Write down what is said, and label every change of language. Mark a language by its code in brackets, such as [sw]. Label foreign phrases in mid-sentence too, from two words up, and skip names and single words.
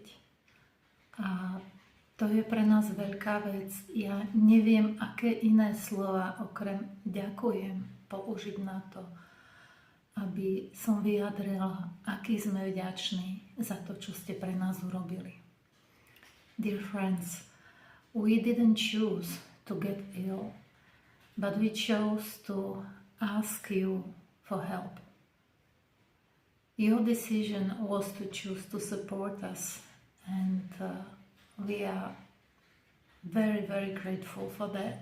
[sk] A to je pre nás veľká vec. Ja neviem, aké iné slova okrem ďakujem použiť na to, aby som vyjadrila, aký sme vďační za to, čo ste pre nás urobili. [en] Dear friends, we didn't choose to get ill, but we chose to ask you for help. Your decision was to choose to support us, and we are very, very grateful for that.